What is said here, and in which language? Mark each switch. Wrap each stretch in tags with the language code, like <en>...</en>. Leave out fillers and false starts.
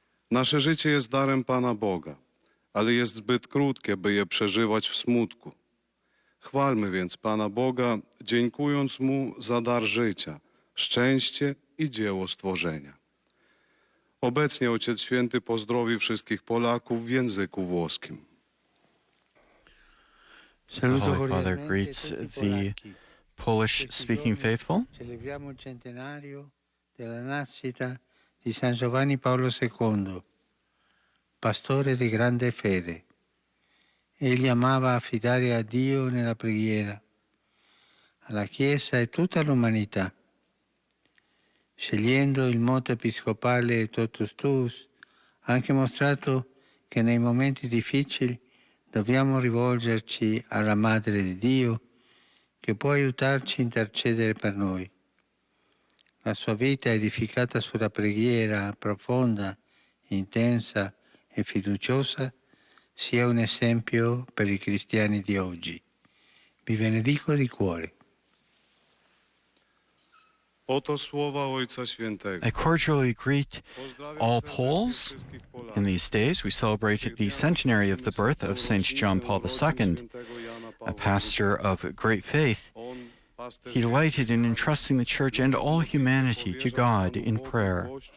<pl>Nasze życie jest darem Pana Boga, ale jest zbyt krótkie, by je przeżywać w smutku. Chwalmy więc Pana Boga, dziękując Mu za dar życia, szczęście i dzieło stworzenia. Obecnie Ojciec Święty pozdrowi wszystkich Polaków w języku włoskim.</pl> <en>The Holy Father greets the Polish-speaking faithful.</en> <it>Celebriamo il centenario della nascita di San Giovanni Paolo II, pastore di grande fede. Egli amava affidare a Dio nella preghiera, alla Chiesa e tutta l'umanità. Scegliendo il motto episcopale Totus Tuus, ha anche mostrato che nei momenti difficili dobbiamo rivolgerci alla Madre di Dio, che può aiutarci a intercedere per noi. La sua vita edificata sulla preghiera profonda, intensa e fiduciosa sia un esempio per i cristiani di oggi. Vi benedico di cuore.</it> <pl>Oto słowa Ojca Świętego.</pl> <en>I cordially greet all Poles. In these days, we celebrate the centenary of the birth of St. John Paul II, a pastor of great faith. he delighted in entrusting the Church and all humanity to God in prayer.</en>